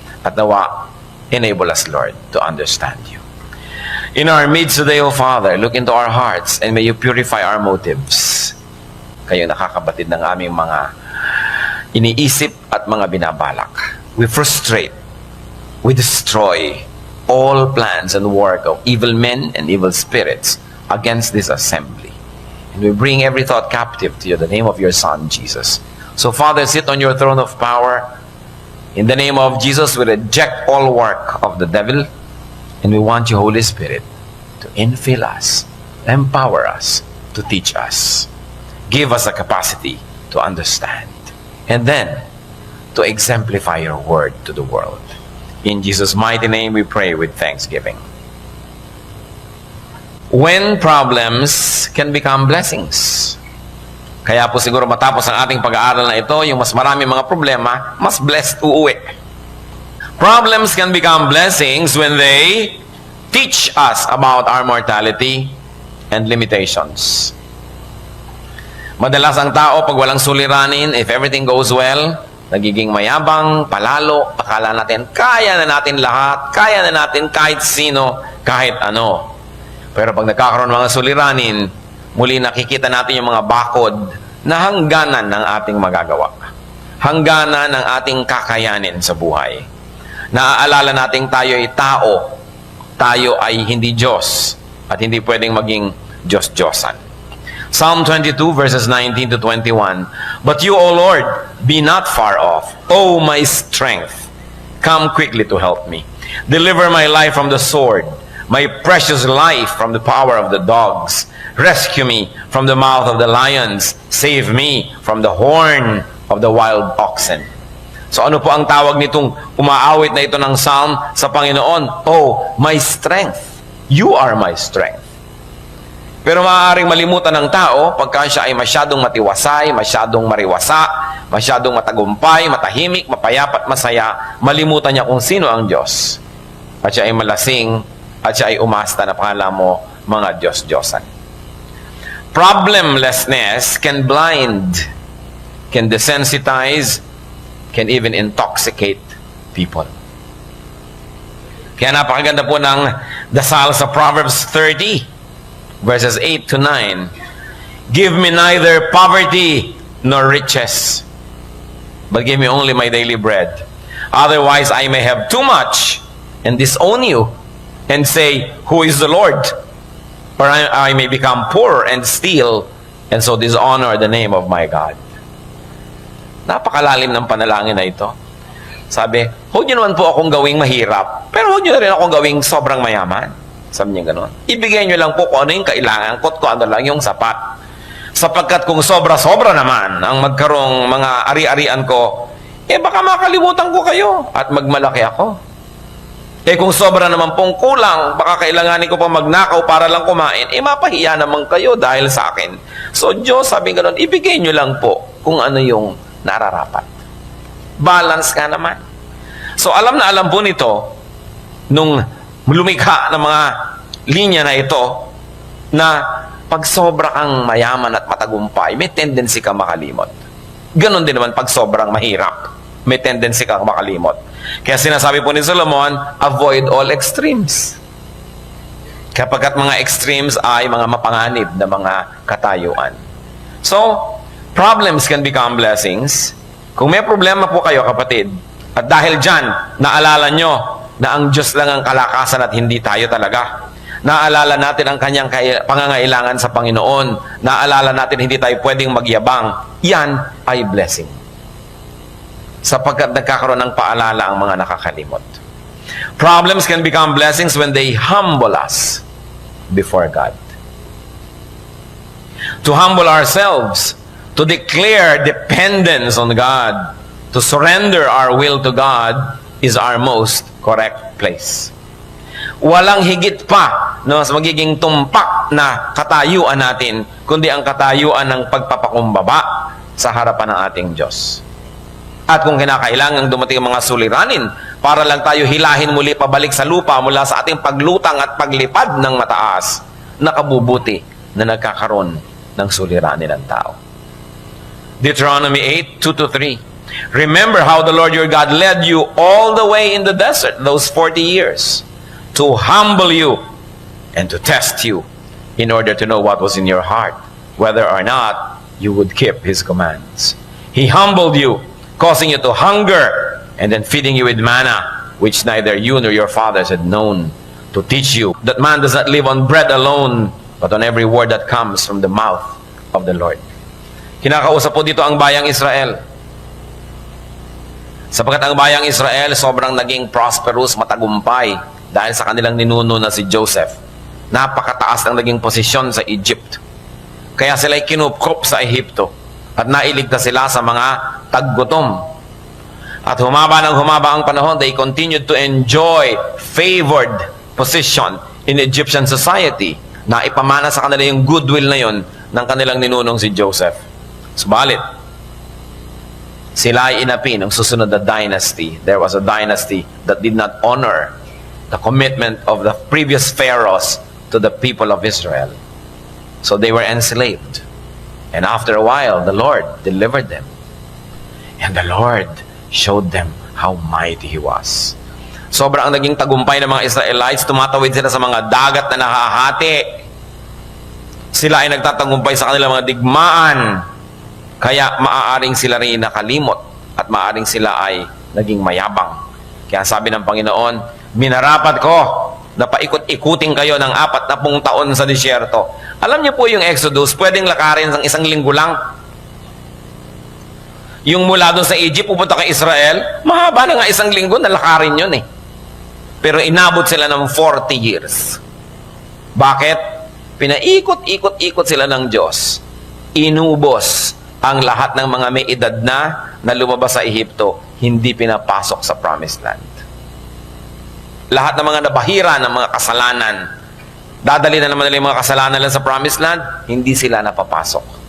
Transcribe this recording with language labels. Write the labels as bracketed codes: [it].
[tl] At nawa, [en] enable us, Lord, to understand you. In our midst today, O Father, look into our hearts and may you purify our motives. [tl] Kayo nakakabatid ng aming mga iniisip at mga binabalak. [en] We frustrate, we destroy all plans and work of evil men and evil spirits against this assembly. And we bring every thought captive to you in the name of your Son, Jesus. So, Father, sit on your throne of power. In the name of Jesus, we reject all work of the devil. And we want you, Holy Spirit, to infill us, empower us, to teach us. Give us the capacity to understand. And then, to exemplify your word to the world. In Jesus' mighty name we pray with thanksgiving. When problems can become blessings. [tl] Kaya po siguro matapos ang ating pag-aaral na ito, yung mas marami mga problema, mas blessed uuwi. [en] Problems can become blessings when they teach us about our mortality and limitations. [tl] Madalas ang tao, pag walang suliranin, [en] if everything goes well, [tl] nagiging mayabang, palalo, akala natin, kaya na natin lahat, kaya na natin kahit sino, kahit ano. Pero pag nagkakaroon ng mga suliranin, muli nakikita natin yung mga bakod na hangganan ng ating magagawa. Hangganan ng ating kakayanin sa buhay. Naaalala natin tayo ay tao. Tayo ay hindi Diyos. At hindi pwedeng maging Diyos-Diyosan. [en] Psalm 22 verses 19 to 21. But you, O Lord, be not far off. O my strength, come quickly to help me. Deliver my life from the sword, my precious life from the power of the dogs. Rescue me from the mouth of the lions. Save me from the horn of the wild oxen. [tl] So ano po ang tawag nitong umaawit na ito ng psalm sa Panginoon? [en] Oh, my strength. You are my strength. [tl] Pero maaaring malimutan ng tao pagka siya ay masyadong matiwasay, masyadong mariwasa, masyadong matagumpay, matahimik, mapayapat, masaya, malimutan niya kung sino ang Diyos. At siya ay malasing, at siya ay umasta na pakala mo mga Diyos-Diyosan. [en] Problemlessness can blind, can desensitize, can even intoxicate people. [tl] Kaya napakaganda po ng dasal sa Proverbs 30, verses 8 to 9. [en] Give me neither poverty nor riches, but give me only my daily bread. Otherwise I may have too much and disown you and say, who is the Lord? Or I may become poor and steal and so dishonor the name of my God. [tl] Napakalalim ng panalangin na ito. Sabi, huwag niyo naman po akong gawing mahirap, pero huwag niyo na rin akong gawing sobrang mayaman. Sabi niya gano'n. Ibigay niyo lang po kung ano yung kailangan ko at kung ano lang yung sapat. Sapagkat kung sobra-sobra naman ang magkarong mga ari-arian ko, baka makalimutan ko kayo at magmalaki ako. Kung sobra naman pong kulang, baka kailanganin ko pa magnakaw para lang kumain, mapahiya naman kayo dahil sa akin. So Diyos, sabi gano'n, ibigay niyo lang po kung ano yung nararapat. Balance ka naman. So alam na alam po nito nung lumikha ng mga linya na ito na pag sobra kang mayaman at matagumpay, may tendency kang makalimot. Ganon din naman pag sobrang mahirap, may tendency kang makalimot. Kaya sinasabi po ni Solomon, [en] avoid all extremes. [tl] Kapagkat mga extremes ay mga mapanganib na mga katayuan. So, [en] Problems can become blessings. [tl] Kung may problema po kayo, kapatid, at dahil dyan, naalala nyo na ang Diyos lang ang kalakasan at hindi tayo talaga. Naalala natin ang kanyang pangangailangan sa Panginoon. Naalala natin hindi tayo pwedeng magyabang. Yan ay blessing. Sapagkat nagkakaroon ng paalala ang mga nakakalimot. [en] Problems can become blessings when they humble us before God. To humble ourselves, to declare dependence on God, to surrender our will to God is our most correct place. [tl] Walang higit pa no, sa magiging tumpak na katayuan natin, kundi ang katayuan ng pagpapakumbaba sa harapan ng ating Diyos. At kung kinakailangan dumating ang mga suliranin para lang tayo hilahin muli pabalik sa lupa mula sa ating paglutang at paglipad ng mataas, nakabubuti na nagkakaroon ng suliranin ng tao. [en] Deuteronomy 8:2-3. Remember how the Lord your God led you all the way in the desert, those 40 years, to humble you and to test you in order to know what was in your heart, whether or not you would keep His commands. He humbled you, causing you to hunger, and then feeding you with manna, which neither you nor your fathers had known, to teach you that man does not live on bread alone, but on every word that comes from the mouth of the Lord. [tl] Kinakausap po dito ang bayang Israel. Sapagkat ang bayang Israel sobrang naging prosperous, matagumpay dahil sa kanilang ninuno na si Joseph. Napakataas ang naging posisyon sa Egypt. Kaya sila'y kinupkop sa Ehipto at nailigtas sila sa mga taggutom. At humaba ng humaba ang panahon, [en] they continued to enjoy favored position in Egyptian society [tl] na ipamana sa kanila yung goodwill na yon ng kanilang ninunong si Joseph. Subalit, sila ay inapi ng susunod na dynasty. [en] There was a dynasty that did not honor the commitment of the previous pharaohs to the people of Israel. So they were enslaved. And after a while, the Lord delivered them. And the Lord showed them how mighty He was. [tl] Sobrang naging tagumpay ng mga Israelites, tumatawid sila sa mga dagat na nakahati. Sila ay nagtatagumpay sa kanilang mga digmaan. Kaya maaaring sila rin nakalimot at maaaring sila ay naging mayabang. Kaya sabi ng Panginoon, minarapat ko na paikot-ikutin kayo ng 40 taon sa disyerto. Alam niyo po yung Exodus, pwedeng lakarin ng 1 linggo lang. Yung mula doon sa Egypt, pupunta kay Israel, mahaba na nga 1 linggo, nalakarin yun eh. Pero inabot sila ng 40 years. Bakit? Pinaikot-ikot-ikot sila ng Diyos. Inubos ang lahat ng mga may edad na lumabas sa Ehipto, hindi pinapasok sa Promised Land. Lahat ng mga nabahira ng mga kasalanan, dadali na naman nila yung mga kasalanan lang sa Promised Land, hindi sila napapasok.